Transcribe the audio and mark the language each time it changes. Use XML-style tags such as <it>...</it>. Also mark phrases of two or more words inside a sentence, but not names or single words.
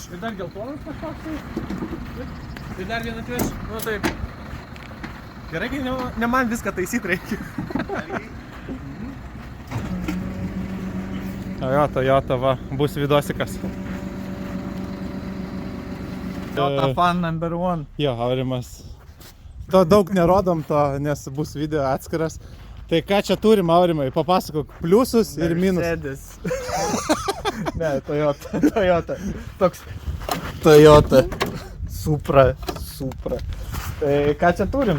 <lt>Ir dar geltonas kažkoks tai. Ir dar vieną atveš. Nu taip. Gerai, kai ne man viską taisyti reikia. Toyota, va, bus vidosikas.</lt> <en>Toyota fan number one.</en> <lt>Jo, Aurimas. To daug nerodom to, nes bus video atskiras. Tai ką čia turim, Aurimai? Papasakok pliusus ir minus. Mercedes. Ne, Toyota. Toks Toyota. Supra. Tai ką čia turim?</lt>